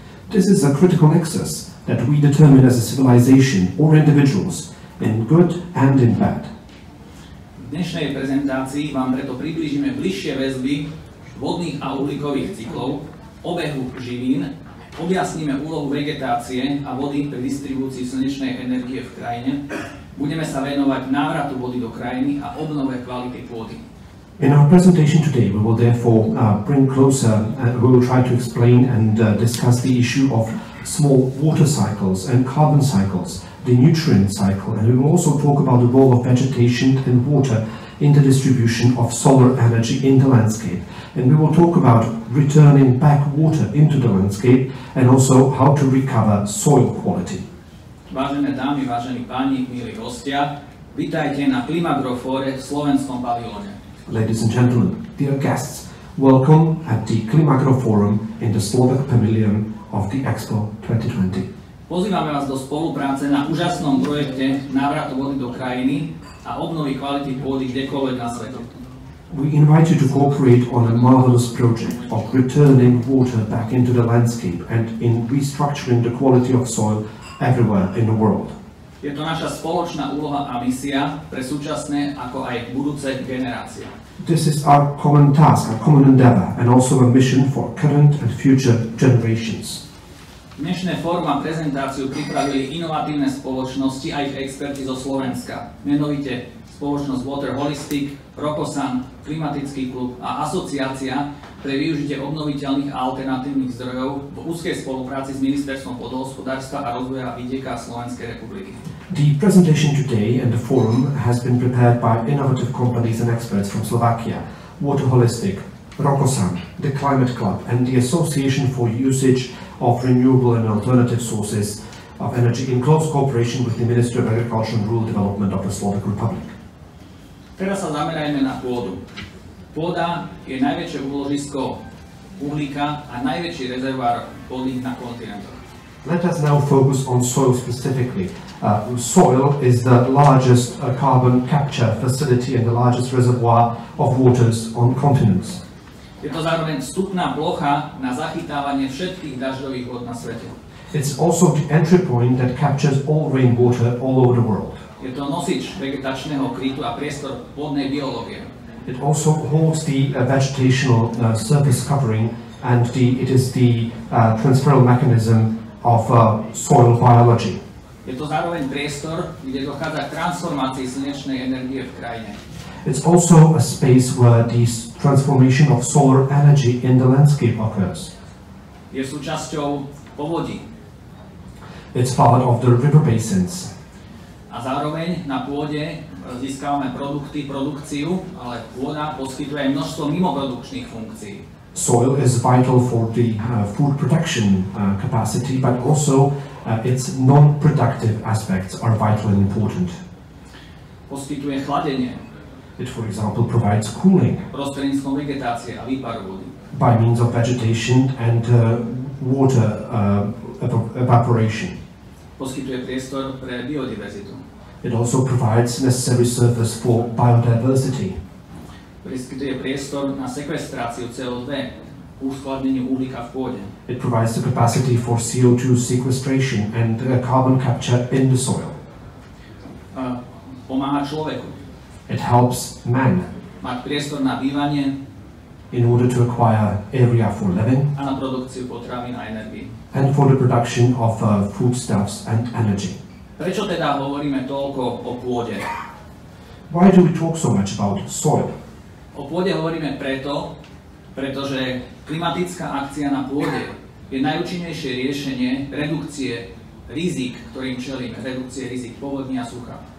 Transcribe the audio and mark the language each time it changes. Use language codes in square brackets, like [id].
[en] This is a critical nexus that we determine as a civilization or individuals in good and in bad. [sk] V dnešnej prezentácii vám preto priblížime bližšie väzby vodných a uhlíkových cyklov, obehu živín, objasníme úlohu vegetácie a vody pri distribúcii slnečnej energie v krajine, budeme sa venovať návratu vody do krajiny a obnove kvality pôdy. [en] In our presentation today, we will therefore bring closer, we will try to explain and discuss the issue of small water cycles and carbon cycles, the nutrient cycle, and we will also talk about the role of vegetation and water in the distribution of solar energy in the landscape. And we will talk about returning back water into the landscape and also how to recover soil quality. [sk] Vážené dámy, vážení páni, milí hostia, vítajte na Climagrofore v slovenskom pavilóne. [en] Ladies and gentlemen, dear guests, welcome at the Climagroforum in the Slovak Pavilion of the Expo 2020. [sk] Pozývame vás do spolupráce na úžasnom projekte návratu vody do krajiny, a obnovy kvality pôdy kdekoľvek na svete. [en] We invite you to cooperate on a marvelous project of returning water back into the landscape and in restructuring the quality of soil everywhere in the world. [sk] Je to naša spoločná úloha a misia pre súčasné ako aj budúce generácie. [en] This is our common task, our common endeavor, and also a mission for current and future generations. [sk] Dnešné fórum a prezentáciu pripravili inovatívne spoločnosti a ich experti zo Slovenska, menovite spoločnosť Waterholistic, Rokosan, Klimatický klub a asociácia pre využitie obnoviteľných a alternatívnych zdrojov v úzkej spolupráci s ministerstvom poľnohospodárstva a rozvoja VIDIEKA Slovenskej republiky. [en] The presentation today and the forum has been prepared by innovative companies and experts from Slovakia, Waterholistic, Rokosan, the Climate Club, and the Association for Usage of Renewable and Alternative Sources of Energy in close cooperation with the Ministry of Agriculture and Rural Development of the Slovak Republic. [sk] Teraz sa zamerajme na pôdu. Pôda je najväčšie úložisko uhlíka a najväčší rezervoár vody na kontinentoch. [en] Let us now focus on soil specifically. Soil is the largest carbon capture facility and the largest reservoir of waters on continents. [sk] Je to zároveň vstupná plocha na zachytávanie všetkých dažďových vod na svete. [en] It's also the entry point that captures all rainwater all over the world. [sk] Je to nosič vegetačného krytu a priestor vodnej biológie. [en] It also holds the vegetational surface covering and it is the transferal mechanism of soil biology. [sk] Je to zároveň priestor, kde dochádza k transformácii slnečnej energie v krajine. [en] It's also a space where the transformation of solar energy in the landscape occurs. [sk] Je súčasťou povodí. [en] It's part of the river basins. [sk] A zároveň na pôde získavame produkciu, ale pôda poskytuje aj množstvo mimoprodukčných funkcií. [en] Soil is vital for the food production capacity, but also its non-productive aspects are vital and important. [sk] Poskytuje chladenie. [en] It, for example, provides cooling [sk] prostredníctvom vegetácie a výparu vody. [en] by means of vegetation and water evaporation. [sk] Poskytuje priestor pre biodiverzitu. [en] It also provides necessary surface for biodiversity. [sk] Poskytuje priestor na sekvestráciu CO2, uskladneniu uhlíka v pôde. [en] It provides the capacity for CO2 sequestration and carbon capture in the soil. [sk] Pomáha človeku. [en] It helps man [sk] Mať priestor na bývanie [en] in order to acquire area for living [sk] a na produkciu potravín a energii. [en] and for the production of foodstuffs and energy. [sk] Prečo teda hovoríme toľko o pôde? [en] Why do we talk so much about soil? [sk] O pôde hovoríme pretože klimatická akcia na pôde je najúčinnejšie riešenie redukcie rizik, ktorým čelíme, redukcie rizik povodní a sucha.